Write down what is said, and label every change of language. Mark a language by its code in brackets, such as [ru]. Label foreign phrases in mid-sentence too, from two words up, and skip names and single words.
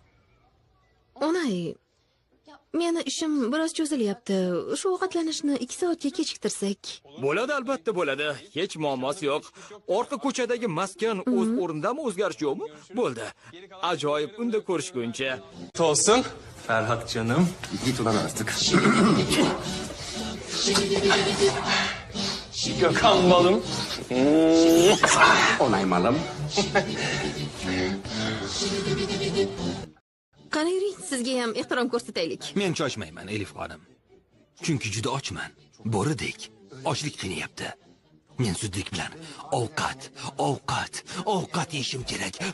[uz] Onay, Meni ishim biroz cho'zilyapti. Shu ovqatlanishni 2 soatga kechiktirsak. Bo'ladi, albatta bo'ladi. Hech muammosi yo'q. Orqa ko'chadagi maskan o'z o'rnidami, o'zgarish yo'qmi? Bo'ldi. Ajoyib, unda ko'rishguncha. [tr] Olsun. Ferhat canım. Git ulan artık. Gökhan balım. Onay malım. [uz] Qani yuring, sizga ham ehtirom ko'rsataylik. Men choshmayman, Elif xonim. Chunki juda ochman. Bo'ridek. Ochlik qiynayapti. Men zudlik bilan ovqat yeyishim kerak.